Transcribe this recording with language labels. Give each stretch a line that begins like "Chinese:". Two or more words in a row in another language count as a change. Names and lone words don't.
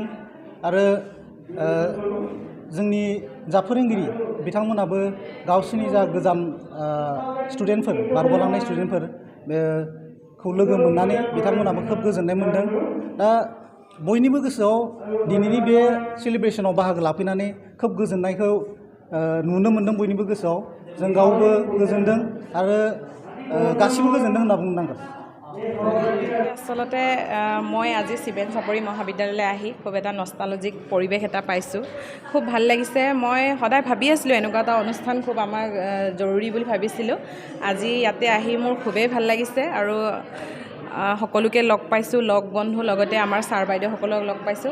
Bodo: आरो जोंनि जा फोरोंगिरि बिथांमोनाबो गावसोरनि जा गोजाम स्टुडेन्टफोर, बारग'लांनाय स्टुडेन्टफोर बेखौ लोगो मोननानै बिथांमोनाबो खोब गोजोननाय मोनदों। दा बयनिबो गोसोआव दिनैनि बे सेलिब्रेसनाव बाहागो लाफैनानै खोब गोजोननायखौ नुनो मोनदों। बयनिबो गोसोआव जों गावबो गोजोनदों आरो गासिबो गोजोनदों होनना बुंनांगोन।
Assamese: আচলতে মই আজি চিমেন চাপৰি মহাবিদ্যালয়লৈ আহি খুব এটা নষ্টালজিক পৰিৱেশ এটা পাইছোঁ। খুব ভাল লাগিছে। মই সদায় ভাবি আছিলোঁ এনেকুৱা এটা অনুষ্ঠান খুব আমাৰ জৰুৰী বুলি ভাবিছিলোঁ। আজি ইয়াতে আহি মোৰ খুবেই ভাল লাগিছে আৰু সকলোকে লগ পাইছোঁ, লগ বন্ধু, লগতে আমাৰ ছাৰ বাইদেউসকলক লগ পাইছোঁ।